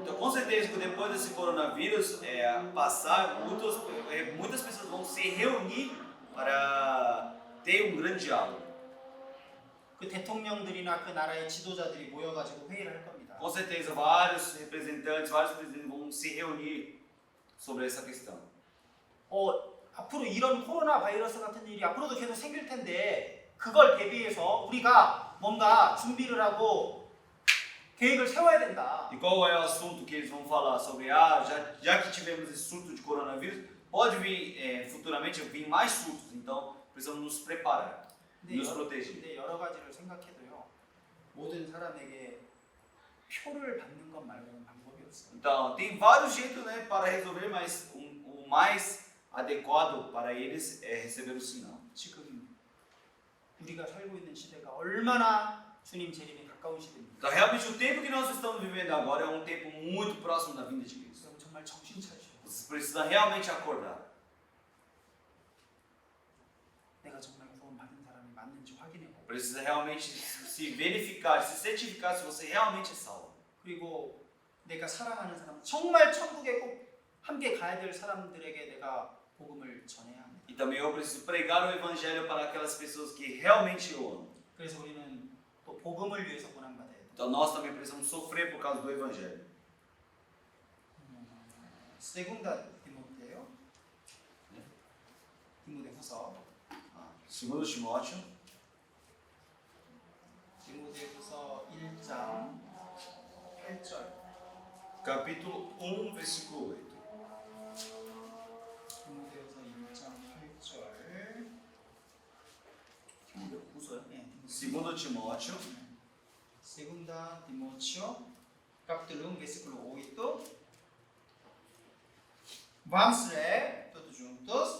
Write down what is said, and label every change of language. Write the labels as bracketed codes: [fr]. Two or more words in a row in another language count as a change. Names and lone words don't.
[pt] Então, com certeza, que depois desse coronavírus passar, muitas pessoas vão se reunir para ter grande diálogo. [ko] 그 대통령들이나 그 나라의 지도자들이 모여가지고 회의를 할 겁니다. [pt] Com certeza, vários representantes, vários presidentes vão se reunir sobre essa questão. [ko] 앞으로 이런 코로나 바이러스 같은 일이 앞으로도 계속 생길 텐데 그걸 대비해서 우리가 뭔가 준비를 하고 계획을 세워야 된다. [pt] E qual é o assunto que eles vão falar sobre? Já que tivemos esse surto de coronavírus, pode vir futuramente vir mais surtos, então precisamos nos preparar, nos proteger. [ko] 근데 여러 가지를 생각해도요 모든 사람에게 표를 받는 것 말고는 방법이 없어요. [pt] Então, tem vários jeitos, né, para resolver, mas o mais adequado para eles é receber o sinal. [ko] 지금 우리가 살고 있는 시대가 얼마나 주님 재림이 가까운 시대입니다. [pt] Então, realmente, o tempo que nós estamos vivendo agora é um tempo muito próximo da vinda de Cristo. [ko] 여러분 정말 정신 차리셔야 돼요. [pt] Vocês precisam realmente acordar. [ko] 내가 정말 구원받은 사람이 맞는지 확인해보고 [pt] Precisa realmente se verificar, se certificar se você realmente é salvo. [ko] 그리고 내가 사랑하는 사람 정말 천국에 꼭 함께 가야 될 사람들에게 내가 복음을 전해야 합니다. [pt] E também eu preciso pregar o evangelho para aquelas pessoas que realmente eu amo. [ko] 그래서 우리는 또 복음을 위해서 고난받아야 돼요. [pt] Então nós também precisamos sofrer por causa do evangelho. [ko] 세군다 디모데요. 디모데후서. [pt] Segundo Timóteo, [ko] 디모데후서 1장 8절. [pt] capítulo 1, versículo 8. [ko] 디모데후서 1장 8절. Timoteus, 네. [pt] Segundo Timóteo, Segunda Timóteo, capítulo 1, versículo 8. Vamos ler todos juntos.